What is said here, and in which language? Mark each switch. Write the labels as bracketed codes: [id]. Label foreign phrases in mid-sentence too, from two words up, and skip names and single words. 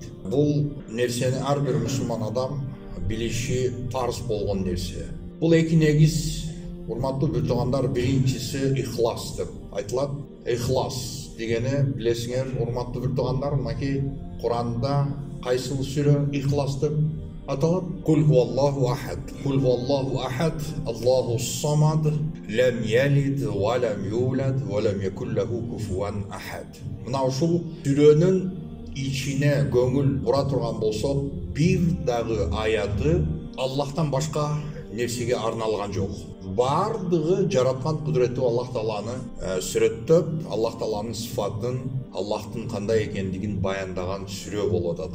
[ky] Бул нерсени ар бир мусулман адам билиши парыз болгон нерсе. Бул эки негиз, урматтуу бир туугандар, биринчиси ихлас деп айтылат. Ихлас дегени билесиңер, урматтуу бир туугандар, мынакей Куранда кайсыл сүрө ихлас деп аталат? [ar] قل هو الله أحد. قل هو الله أحد الله الصمد لم يلد ولم يولد ولم يكن له كفوا أحد. [ky] Мына ушул сүрөнүн ичине көңүл бура турган болсок, бир дагы аяты Аллахтан башка нерсеге арналган жок. Бардыгы жараткан кудурети Аллах Тааланы сүрөттөп, Аллах Тааланын сыфатын, Аллахтын кандай экендигин баяндаган сүрө болуп атат.